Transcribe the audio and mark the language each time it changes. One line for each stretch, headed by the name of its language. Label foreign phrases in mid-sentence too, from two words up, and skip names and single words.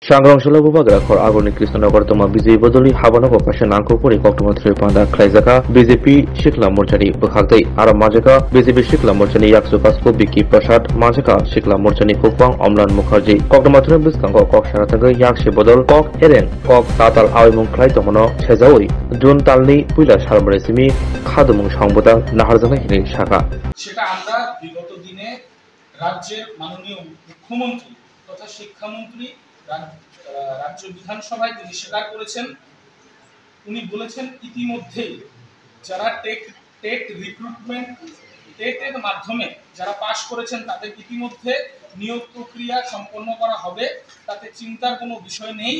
Bodo: सांग्रांशला बुबाग्रा खर आगरनि कृष्णनगर तमा बिजय बदलि हाबानगो पासे नांगौपरि कक्टमाथ्रि पांडा खालायजागा बीजेपी सिखला मोर्चानि बोखागदै आरो माजागा बीजेपी सिखला मोर्चानि याक्सु कास्को बिकी प्रसाद माजागा सिखला मोर्चानि खुकवां अमलान मुखार्जी कक्टमाथ्रि बिस्कांगो कक साराथांगै याक्से बदल कक एरें कक ताताल आवेमुं खालाय तमनो सेजावै जुन तालनि पुइला सालमरेसिमि खादुमुं सांबोदा नाहारजानाय हिनै शाखा
Bangla: সেটা আমরা বিগত দিনে রাজ্যের মাননীয় মুখ্যমন্ত্রী তথা শিক্ষামন্ত্রী রাজ্য বিধানসভায় তিনি স্বীকার করেছেন। উনি বলেছেন ইতিমধ্যেই যারা
English: TET recruitment
Bangla: টেটের মাধ্যমে যারা পাশ করেছেন তাদের ইতিমধ্যে নিয়োগ প্রক্রিয়া সম্পন্ন করা হবে, তাতে চিন্তার কোনো বিষয় নেই।